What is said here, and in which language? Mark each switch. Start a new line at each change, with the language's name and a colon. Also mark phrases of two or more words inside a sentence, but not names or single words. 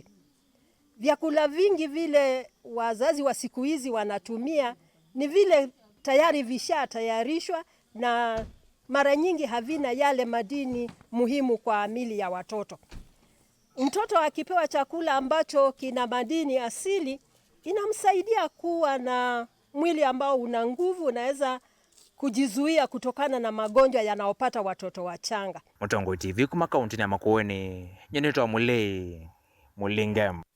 Swahili: Vyakula vingi vile wazazi wa siku hizi wanatumia ni vile tayari vishatayarishwa na mara nyingi havina yale madini muhimu kwa miili ya watoto. Mtoto akipewa chakula ambacho kina madini asili, inamsaidia kuwa na mwili ambao una nguvu, unaweza kujizuia kutokana na magonjwa yanayopata watoto wachanga.
Kamba: Mutongo TV kuma kaunti ya Makueni, nyenetwa Mulei Mulingem.